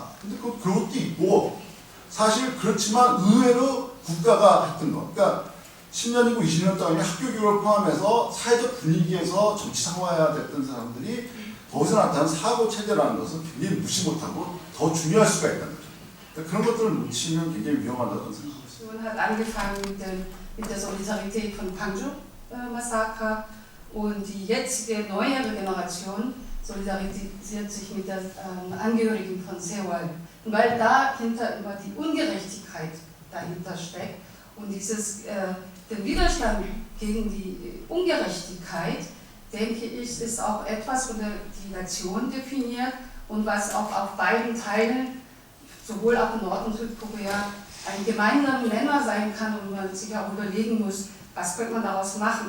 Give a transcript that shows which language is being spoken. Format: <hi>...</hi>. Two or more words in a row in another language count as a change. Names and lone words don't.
<ko>근데 그것도 있고 사실 그렇지만 의외로 국가가 했던 거. 그러니까 10년이고 20년 동안 학교 교육을 포함해서 사회적 분위기에서 정치상화해야 됐던 사람들이 거기서 나타나는 사고 체제라는 것은 굉장히 무시 못하고 더 중요할 수가 있다는 거죠. 그러니까 그런 것들을 놓치면 굉장히 위험하다고 생각하고 있어요.</ko> <de>Die Aktion hat angefangen mit der Solidarität von Panjshir-Massaker und die jetzige neuere Generation solidarisiert sich mit der Angehörigen von Sewol. Und weil dahinter immer die Ungerechtigkeit dahinter steckt und der Widerstand gegen die Ungerechtigkeit, denke ich, ist auch etwas, was die Nation definiert und was auch auf beiden Teilen, sowohl auch in Nord- und Südkorea, ein gemeinsamer Nenner sein kann und man sich auch überlegen muss, was könnte man daraus machen.</de>